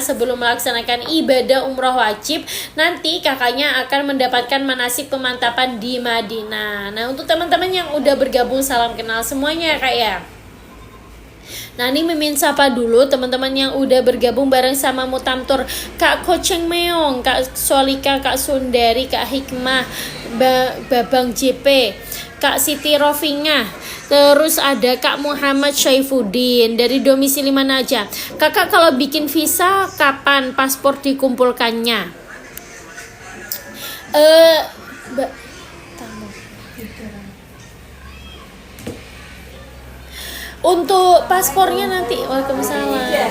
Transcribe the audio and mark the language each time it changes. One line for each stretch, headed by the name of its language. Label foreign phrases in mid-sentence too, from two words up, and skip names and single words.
Indonesian: Sebelum melaksanakan ibadah umroh wajib, nanti kakaknya akan mendapatkan manasik pemantapan di Madinah. Nah, untuk teman-teman yang udah bergabung, salam kenal semuanya ya Kak ya. Nah, ini mimin sapa dulu teman-teman yang udah bergabung bareng sama Mutamtur. Kak Koceng Meong, Kak Solika, Kak Sundari, Kak Hikmah, Babang JP, Kak Siti Rofinga. Terus ada Kak Muhammad Syaifuddin. Dari domisili mana aja? Kakak kalau bikin visa kapan paspor dikumpulkannya? Untuk paspornya nanti. Waalaikumsalam.